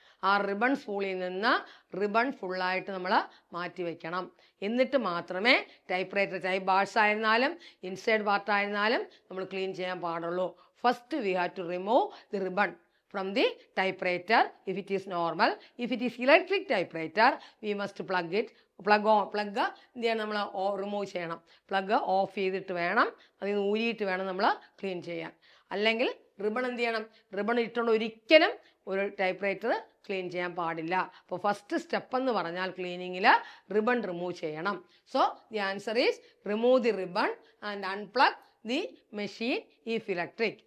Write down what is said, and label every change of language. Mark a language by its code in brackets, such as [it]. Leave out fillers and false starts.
[ml] ആ റിബൺ സ്പൂളിൽ നിന്ന് റിബൺ ഫുള്ളായിട്ട് നമ്മൾ മാറ്റി വയ്ക്കണം. എന്നിട്ട് മാത്രമേ ടൈപ്പ് റൈറ്റർ ടൈപ്പ് ബാർസ് ആയിരുന്നാലും ഇൻസൈഡ് പാർട്ട് ആയിരുന്നാലും നമ്മൾ ക്ലീൻ ചെയ്യാൻ പാടുള്ളൂ. [en] First we have to remove the ribbon from the typewriter if it is normal. If it is electric typewriter, we must plug [ml] എന്ത് ചെയ്യണം, നമ്മൾ റിമൂവ് ചെയ്യണം. പ്ലഗ് ഓഫ് ചെയ്തിട്ട് വേണം, അതിൽ നിന്ന് ഊരിയിട്ട് വേണം നമ്മൾ ക്ലീൻ ചെയ്യാൻ. അല്ലെങ്കിൽ റിബൺ എന്ത് ചെയ്യണം, റിബൺ ഇട്ടുകൊണ്ട് ഒരിക്കലും ഒരു ടൈപ്പ് റൈറ്റർ ക്ലീൻ ചെയ്യാൻ പാടില്ല. അപ്പോൾ ഫസ്റ്റ് സ്റ്റെപ്പ് എന്ന് പറഞ്ഞാൽ ക്ലീനിങ്ങിൽ റിബൺ റിമൂവ് ചെയ്യണം. [en] So the answer is remove the ribbon and unplug the machine if electric.